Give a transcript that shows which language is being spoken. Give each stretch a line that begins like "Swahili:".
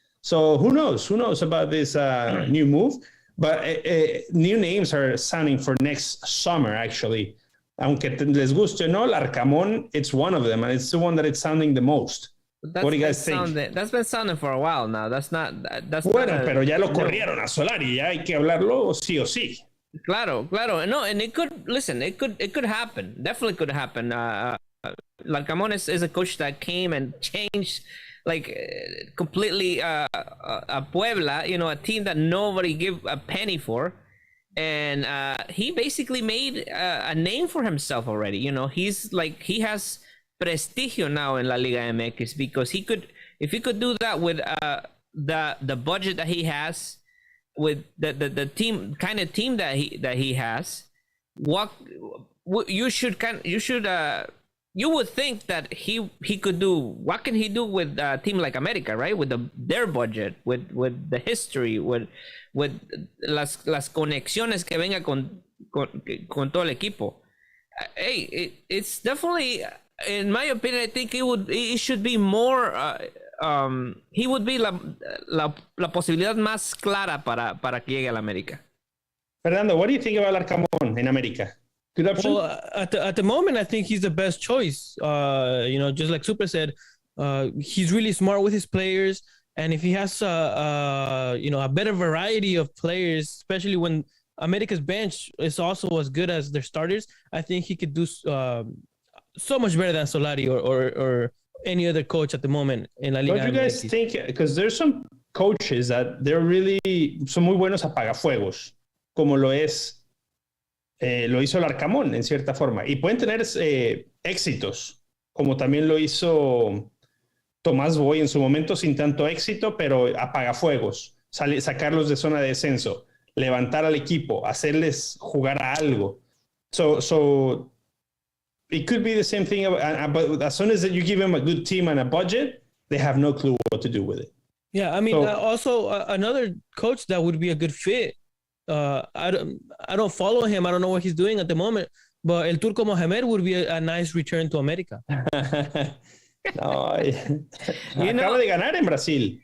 English: So who knows about this new move? But new names are sounding for next summer, actually.
Spanish: Aunque les guste o no,
English: Larcamón, it's one of them, and it's the one that it's sounding the most. What do you guys think? That's been sounding for a while now. That's
Spanish: bueno, pero ya lo corrieron a Solari. Ya hay que hablarlo sí o sí. Claro.
English: No, and it could happen. Definitely could happen. Larcamón is a coach that came and changed completely a Puebla, a team that nobody give a penny for. And he basically made a name for himself already. He has prestigio now in La Liga MX because if he could do that with the budget that he has, with the team that he has, you would think that he could do. What can he do with a team like América, right? With their budget, with the history, with
Spanish: las conexiones que venga con todo el equipo.
English: Hey, it's definitely, in my opinion, I think it should be more. He would be
Spanish: la posibilidad más clara para que llegue a la América.
English: Fernando, what do you think about Larcamón in América? Good option? Well, at the moment, I think he's the best choice. Just like Super said, he's really smart with his players, and if he has a better variety of players, especially when America's bench is also as good as their starters, I think he could do so much better than Solari or any other coach at the moment in La Liga. What do you guys think? Because there's some coaches that
Spanish: son muy buenos apagafuegos, como lo hizo Larcamón en cierta forma, y pueden tener éxitos, como también lo hizo Tomás Boy en su momento sin tanto éxito, pero apagafuegos, sacarlos de zona de descenso, levantar al equipo, hacerles jugar a algo.
English: So it could be the same thing, but as soon as you give them a good team and a budget, they have no clue what to do with it. Yeah, I mean, also another coach that would be a good fit. I don't follow him. I don't know what he's doing at the moment. But El Turco Mohamed would be a nice return to América.
Spanish: No, acaba de ganar en Brasil.